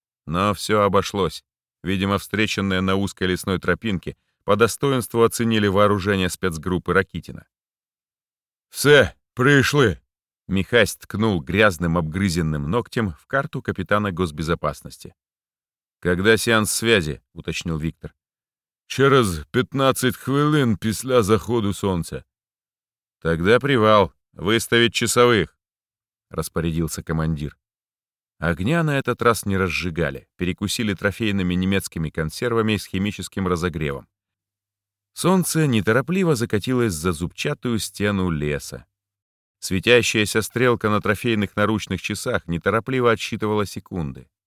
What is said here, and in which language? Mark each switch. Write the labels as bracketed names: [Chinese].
[Russian] Но все обошлось. Видимо, встреченные на узкой лесной тропинке по достоинству оценили вооружение спецгруппы Ракитина. «Все, пришли!» Михась ткнул грязным обгрызенным ногтем в карту капитана госбезопасности. «Когда сеанс связи?» — уточнил Виктор. [Ukrainian] «Через 15 хвилин після заходу сонця». [Russian] «Тогда привал. Выставить часовых», — распорядился командир. Огня на этот раз не разжигали, перекусили трофейными немецкими консервами с химическим разогревом. Солнце неторопливо закатилось за зубчатую стену леса. Светящаяся стрелка на трофейных наручных часах неторопливо отсчитывала секунды.